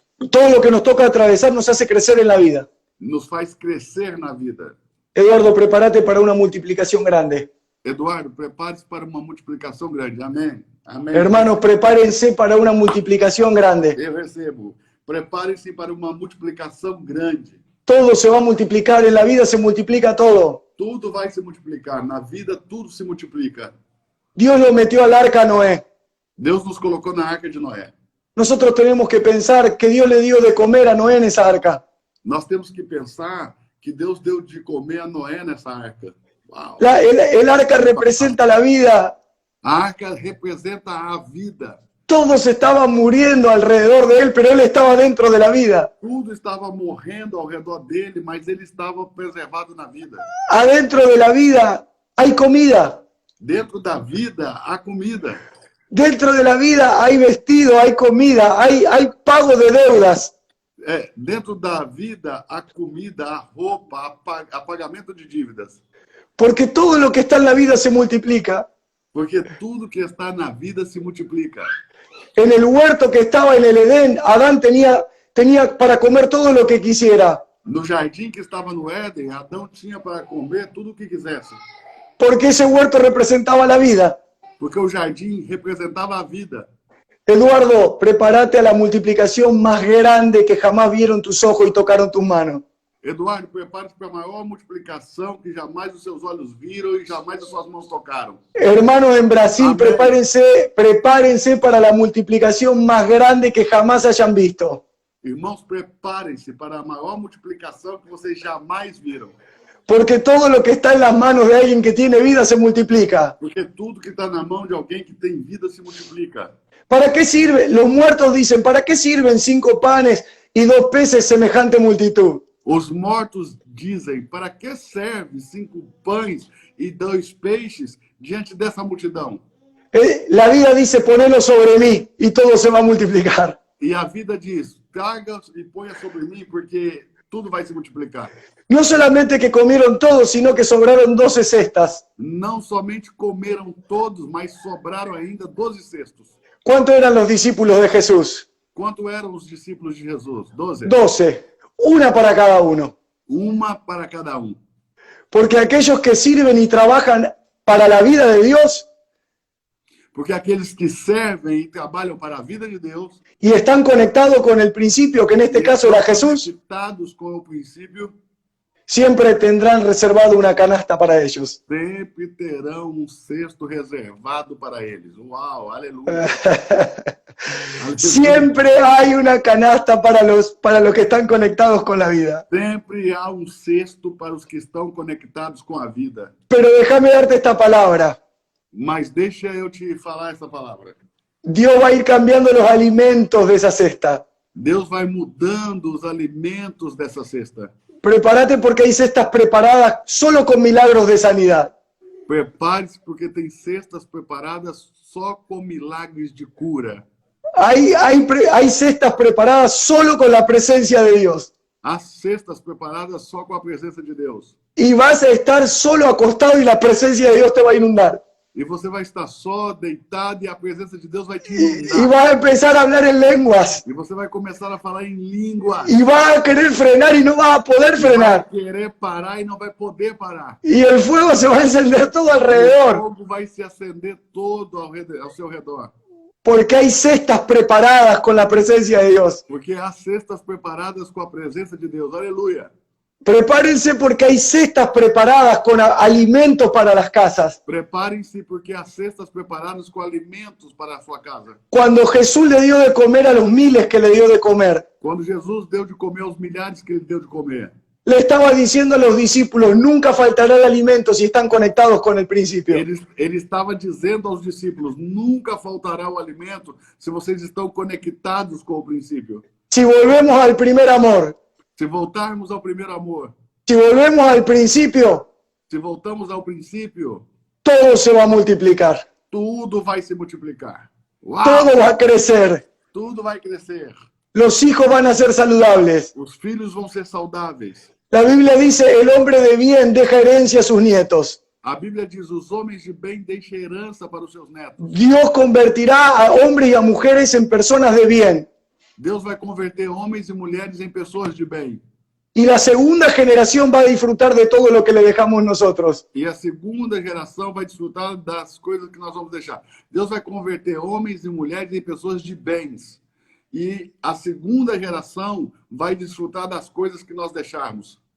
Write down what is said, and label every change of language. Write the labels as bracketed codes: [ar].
[es] Todo lo que nos toca atravesar nos hace crecer en la vida. [pt] Nos faz crescer na vida. [es] Eduardo, prepárate para una multiplicación grande. [pt] Eduardo, prepare-se para uma multiplicação grande. Amém. Amém. [es] Hermanos, prepárense para una multiplicación grande. [pt] Eu recebo. Prepare-se para uma multiplicação grande. [es] Todo se va a multiplicar, en la vida se multiplica todo. [pt] Tudo vai se multiplicar. Na vida, tudo se multiplica. [es] Dios lo metió al arca a Noé. [pt] Deus nos colocou na arca de Noé. [es] Nosotros tenemos que pensar que Dios le dio de comer a Noé en esa arca. [pt] Nós temos que pensar que Deus deu de comer a Noé nessa arca. Uau. [es] El arca representa la vida. [pt] A arca representa a vida. [es] Todos estaban muriendo alrededor de él, pero él estaba dentro de la vida. [pt] Tudo estava morrendo ao redor dele, mas ele estava preservado na vida. [es] Adentro de la vida hay comida. [pt] Dentro da vida há comida. [es] Dentro de la vida hay vestido, hay comida, hay pago de deudas. [pt] Dentro da vida há comida, há roupa, há pagamento de dívidas. [es] Porque todo lo que está en la vida se multiplica. [pt] Porque tudo que está na vida se multiplica. [es] En el huerto que estaba en el Edén, Adán tenía para comer todo lo que quisiera. [pt] No jardim que estava no Éden, Adão tinha para comer tudo o que quisesse. [es] Porque ese huerto representaba la vida. [pt] Porque o jardim representava a vida. [es] Eduardo, prepárate a la multiplicación más grande que jamás vieron tus ojos y tocaron tus manos. [pt] Eduardo, prepare-se para a maior multiplicação que jamais os seus olhos viram e jamais as suas mãos tocaram. [es] Hermanos en Brasil, Amén. prepárense para la multiplicación más grande que jamás hayan visto. [pt] Irmãos, preparem-se para a maior multiplicação que vocês jamais viram. [es] Porque todo lo que está en las manos de alguien que tiene vida se multiplica. [pt] Porque tudo que está na mão de alguém que tem vida se multiplica. [es] ¿Para qué sirve? Los muertos dicen, ¿para qué sirven 5 panes y 2 peces semejante multitud? [pt] Os mortos dizem, para que serve 5 pães e 2 peixes diante dessa multidão? [es] La vida dice, ponelo sobre mí y todo se va a multiplicar. [pt] E a vida diz, traga e ponha sobre mim, porque tudo vai se multiplicar. [es] No solamente que comieron todos, sino que sobraron 12 cestas. [pt] Não somente comeram todos, mas sobraram ainda 12 cestos. [es] ¿Cuántos eran los discípulos de Jesús? [pt] Quanto eram os discípulos de Jesus? 12? [es] 12. Una para cada uno. [pt] Uma para cada um. [es] Porque aquellos que sirven y trabajan para la vida de Dios [pt] Porque aqueles que servem e trabalham para a vida de Deus, [es] y están conectados con el principio, que en este caso era Jesús, [pt] conectados com o princípio, [es] siempre tendrán reservado una canasta para ellos. [pt] sempre terão um cesto reservado para eles. Uau, aleluia. [es] Siempre hay una canasta para los que están conectados con la vida. [pt] Sempre há um cesto para os que estão conectados com a vida. [es] Pero déjame darte esta palabra. [pt] Mas deixa eu te falar essa palavra. [es] Dios va a ir cambiando los alimentos de esa cesta. [pt] Deus vai mudando os alimentos dessa cesta. [es] Prepárate porque hay cestas preparadas solo con milagros de sanidad. [pt] Prepare-se porque tem cestas preparadas só com milagres de cura. [es] Hay cestas preparadas solo con la presencia de Dios. [pt] Há cestas preparadas só com a presença de Deus. [es] Y vas a estar solo acostado y la presencia de Dios te va a inundar. [pt] E você vai estar só deitado e a presença de Deus vai te [es] Y [pt] inundar. [es] vas a empezar a hablar en lenguas. [pt] E você vai começar a falar em língua. [es] Y vas a querer frenar y no vas a poder [pt] Vai [es] frenar. [pt] querer parar e não vai poder parar. [es] Y el fuego se va a encender todo [pt] O [es] alrededor. [pt] fogo vai se acender todo ao seu redor. [es] Porque hay cestas preparadas con la presencia de Dios. [pt] Porque há cestas preparadas com a presença de Deus. Aleluia. [es] Prepárense porque hay cestas preparadas con alimentos para las casas. [pt] Preparem-se porque há cestas preparadas com alimentos para a sua casa. [es] Cuando Jesús le dio de comer a los miles que le dio de comer, [pt] Quando Jesus deu de comer aos milhares que ele deu de comer, [es] le estaba diciendo a los discípulos, nunca faltará el alimento si están conectados con el principio. [pt] ele estava dizendo aos discípulos, nunca faltará o alimento se vocês estão conectados com o princípio. [es] Si volvemos al primer amor, [pt] Se voltarmos ao primeiro amor, [es] si volvemos al principio, [pt] se voltamos ao princípio, [es] todo se va a multiplicar. [pt] tudo vai se multiplicar. Uau! [es] Todo va a crecer. [pt] Tudo vai crescer. [es] Los hijos van a ser saludables. [pt] Os filhos vão ser saudáveis. [es] La Biblia dice, el hombre de bien deja herencia a sus nietos. [pt] A Bíblia diz, os homens de bem deixam herança para os seus netos. [es] Dios convertirá a hombres y a mujeres en personas de bien. [pt] Deus vai converter homens e mulheres em pessoas de bem. [es] Y la segunda generación va a disfrutar de todo lo que le dejamos nosotros. [pt] E a segunda geração vai desfrutar das coisas que nós vamos deixar. Deus vai converter homens e mulheres em pessoas de bens. E a segunda geração vai desfrutar das coisas que nós deixarmos.